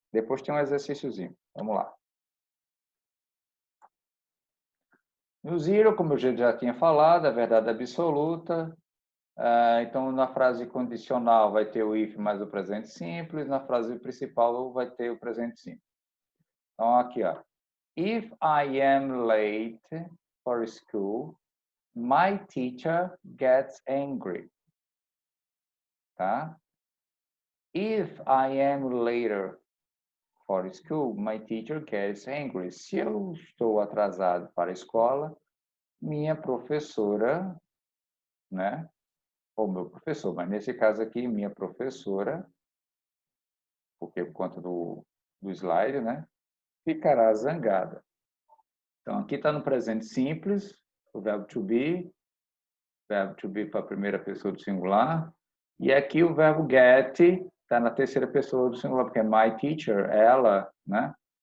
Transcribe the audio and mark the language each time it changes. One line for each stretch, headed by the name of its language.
Portuguese: Depois tem um exercíciozinho. Vamos lá. No zero, como eu já tinha falado, a verdade absoluta. Então, na frase condicional vai ter o if mais o presente simples, na frase principal vai ter o presente simples. Então, aqui, ó.
English: If I am late for school, my teacher gets angry. Tá? If I am later for school, my teacher gets angry.
Portuguese: Se eu estou atrasado para a escola, minha professora, né? Ou meu professor, mas nesse caso aqui, minha professora, porque por conta do slide, né? Ficará zangada. Então, aqui está no presente simples, o verbo to be para a primeira pessoa do singular, e aqui o verbo get está na terceira pessoa do singular, porque é my teacher, ela, né?